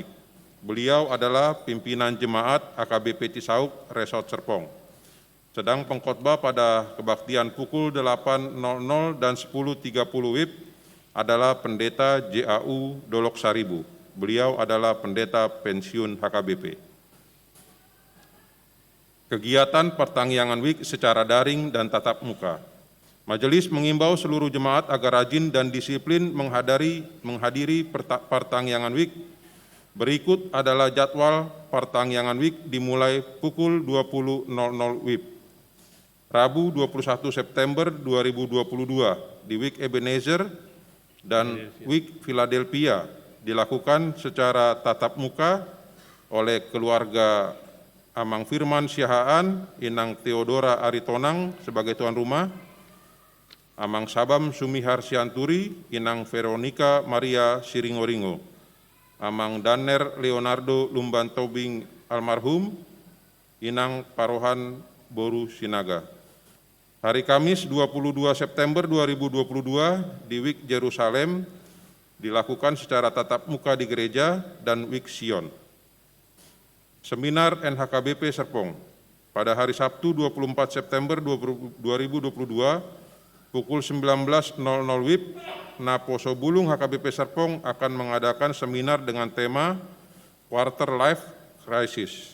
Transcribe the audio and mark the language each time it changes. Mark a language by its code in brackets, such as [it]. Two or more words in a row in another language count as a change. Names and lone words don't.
[id] Beliau adalah pimpinan jemaat HKBP Cisauk Resort Serpong. Sedang pengkhotbah pada kebaktian pukul 8.00 dan 10.30 WIB adalah Pendeta JAU Dolok Saribu. Beliau adalah pendeta pensiun HKBP. Kegiatan pertangyangan WIK secara daring dan tatap muka. Majelis mengimbau seluruh jemaat agar rajin dan disiplin menghadiri pertangyangan WIK. Berikut adalah jadwal pertangyangan WIK dimulai pukul 20.00 WIB. Rabu 21 September 2022 di Wik Ebenezer dan Wik Philadelphia dilakukan secara tatap muka oleh keluarga Amang Firman Siahaan, Inang Theodora Aritonang sebagai tuan rumah, Amang Sabam Sumihar Sianturi, Inang Veronica Maria Siringoringo, Amang Daner Leonardo Lumban Tobing almarhum, Inang Parohan Boru Sinaga. Hari Kamis 22 September 2022 di Wik Yerusalem dilakukan secara tatap muka di gereja dan Wik Sion. Seminar NHKBP Serpong pada hari Sabtu 24 September 2022 pukul 19.00 WIB, Naposo Bulung HKBP Serpong akan mengadakan seminar dengan tema [en] Quarter Life Crisis.